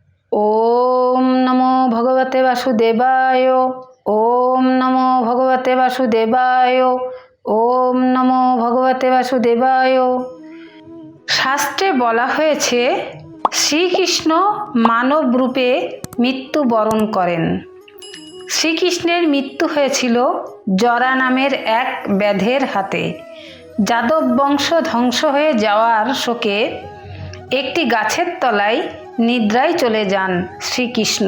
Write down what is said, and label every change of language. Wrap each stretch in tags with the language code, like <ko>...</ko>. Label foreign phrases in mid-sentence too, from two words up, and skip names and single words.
<sa>ओम नमो भगवते वासुदेवाय। ओम नमो भगवते वासुदेवाय। ओम नमो भगवते वासुदेवाय।</sa> <bn>শাস্ত্রে বলা হয়েছে শ্রীকৃষ্ণ মানব রূপে মৃত্যুবরণ করেন। শ্রীকৃষ্ণের মৃত্যু হয়েছিল জরা নামের এক ব্যাধের হাতে। যাদব বংশ ধ্বংস হয়ে যাওয়ার শোকে একটি গাছের তলায় নিদ্রায় চলে যান শ্রীকৃষ্ণ।</bn>